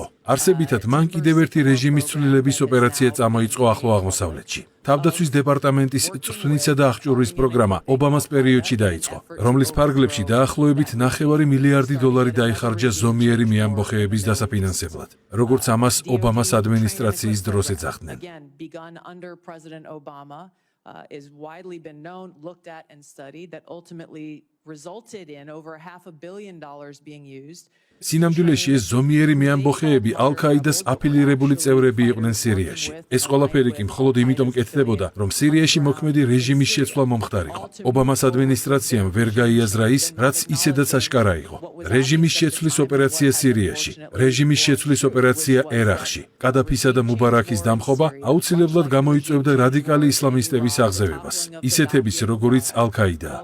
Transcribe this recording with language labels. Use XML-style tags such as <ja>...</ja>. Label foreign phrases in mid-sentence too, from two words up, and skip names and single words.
<ka>არსებითად მან კიდევ ერთი რეჟიმის ცვლილების ოპერაცია წამოიწყო ახლო აღმოსავლეთში. თავდაცვის დეპარტამენტის წვრთნისა და აღჭურვის პროგრამა ობამას პერიოდში დაიწყო, რომლის ფარგლებში დაახლოებით $9 მილიარდი დაიხარჯა ზომიერი მეამბოხეების დასაფინანსებლად, როგორც ამას ობამას ადმინისტრაციის დროს ეძახდნენ.</ka> <en>Is widely been known, looked at and studied that ultimately resulted in over $500 million being used.</en> <ka>სინამდვილეში ეს ზომიერი მეამბოხეები ალ-ქაიდას აფილირებული წევრები იყვნენ სირიაში. ეს ყველაფერი კი მხოლოდ იმიტომ კეთდებოდა, რომ სირიაში მოქმედი რეჟიმის შეცვლა მომხდარიყო. ობამას ადმინისტრაციამ ვერ გაიაზრა ის, რაც ისედაც აშკარა იყო. რეჟიმის შეცვლის ოპერაცია სირიაში, რეჟიმის შეცვლის ოპერაცია ერაყში, კადაფისა და მუბარაქის დამხობა აუცილებლად გამოიწვევდა რადიკალი ისლამისტების აღზევებას, ისეთების როგორიც ალ-ქაიდაა.</ka>